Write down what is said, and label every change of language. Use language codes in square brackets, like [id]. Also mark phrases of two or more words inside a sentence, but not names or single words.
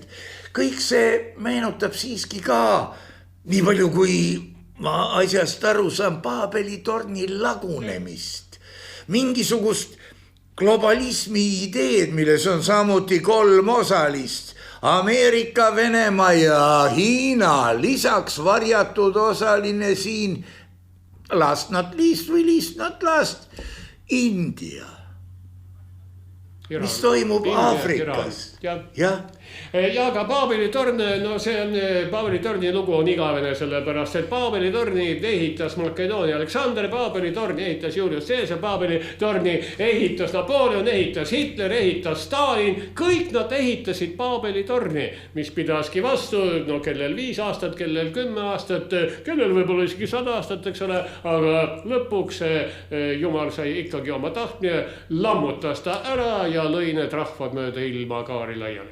[et] Kõik see meenutab siiski ka, nii palju kui ma asjast aru saan, Paabeli torni lagunemist. Mingisugust globalismi ideed, milles on samuti 3 osalist. Ameerika, Venemaa ja Hiina, lisaks varjatud osaline siin, [en] last not least või least not last, India. [et] Mis toimub Aafrikas. Jah. Ja aga Paabeli torn, see on, Paabeli torni lugu on igavene sellepärast, et Paabeli torni ehitas Makedoonia Aleksander, Paabeli torni ehitas Julius Caesar, Paabeli torni ehitas Napoleon, ehitas Hitler, ehitas Stalin, kõik nad ehitasid Paabeli torni, mis pidaski vastu, kellel 5 aastat, kellel 10 aastat, kellel võib-olla isegi 100 aastat, eks ole, aga lõpuks Jumal sai ikkagi oma tahtmine, lammutas ta ära ja lõi need rahvad mööda ilma kaari laiali.